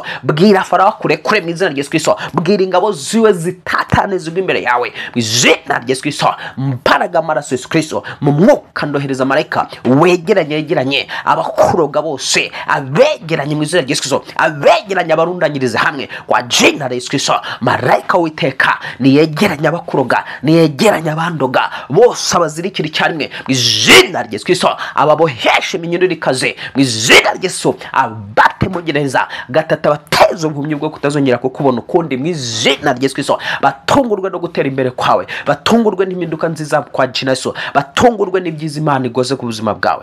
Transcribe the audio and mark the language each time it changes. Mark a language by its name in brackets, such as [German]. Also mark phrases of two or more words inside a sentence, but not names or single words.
[Kinyarwanda] Bwira Farawo kurekure mu izina rya Yesu Kristo. Bwira ingabo ziwe zitatane zigwa imbere yawe mu izina rya Yesu Kristo. Mbaraga amaraso Yesu Kristo mu mwuka ndohereza marayika yegeranye abakuroga bose, abegeranye mu izina rya Yesu Kristo, abegeranye abarundanyirize hamwe [Swahili] kwa jina la Yesu Kristo. [Kinyarwanda] Marayika w'Uwiteka niyegeranye abakuroga, niyegeranye abandoga bose, abazirikira icyarimwe mu izina rya Yesu Kristo, ababoheshe iminyururu ikaze mu izina rya Yesu, abate mu gereza gatata, bateze ubuhumyi bwo kutazongera kukubona ukundi mu izina rya Yesu Kristo, batungurwe no gutera imbere kwawe, batungurwe n'impinduka nziza [Swahili] kwa jina Yesu, [Kinyarwanda] batungurwe n'ibyiza Imana igoze ku buzima bwawe.